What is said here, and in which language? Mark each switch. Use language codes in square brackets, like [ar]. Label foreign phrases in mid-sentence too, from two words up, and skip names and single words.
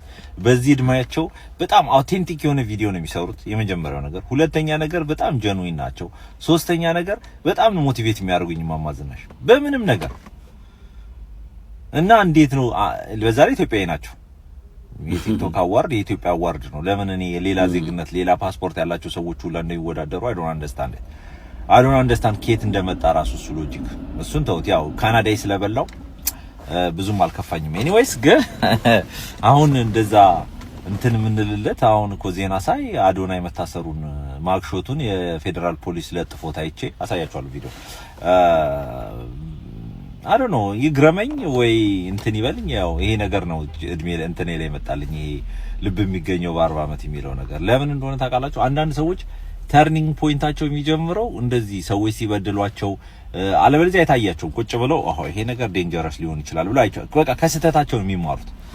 [am] በዚህ እድሜያቸው በጣም አውቴንቲክ የሆነ ቪዲዮ ነው የሚሰሩት። የመጀመሪያው ነገር። ሁለተኛ ነገር በጣም ጀኑዊን ናቸው። ሶስተኛ ነገር በጣም ነው ሞቲቬት የሚያደርጉኝ እማማ ዝናሽ በምንም ነገር እና እንዴት ነው በዛሬ ኢትዮጵያዊ ናቸው። የቲክቶክ አዋርድ የኢትዮጵያ አዋርድ ነው። ለምን እኔ ሌላ ዜግነት ሌላ ፓስፖርት ያላቸው ሰዎች ሁሉ እንደሚወዳደሩ [en] I don't understand [am] ከየት እንደመጣ ራሱ እሱ ሎጂክ እሱን ተውት። ያው ካናዳይ ስለበላው ብዙም አልከፋኝም። ኤኒዌይስ ግን አሁን እንደዛ እንትን ምንልለት አሁን እኮ ዜና ሳይ አዶናይ መታሰሩን ማክሾቱን የፌደራል ፖሊስ ለጥፎት አይቼ አሳያችኋለሁ ቪዲዮ። [en] I don't know [am] ይግረመኝ ወይ እንትን ይበልኝ። ያው ይሄ ነገር ነው እድሜ እንትን ላይ መጣልኝ። ይሄ ልብ የሚገኘው በ40 ዓመት የሚለው ነገር ለምን እንደሆነ ታውቃላችሁ? አንዳንድ ሰዎች ተርኒንግ ፖይንታቸው የሚጀምረው እንደዚህ ሰዎች ሲበድሏቸው አለበለዚያ የታያቸው ቁጭ ብለው ይሄ ነገር ዴንጀረስ ሊሆን ይችላል ብለው በቃ ከስተታቸው የሚማሩት።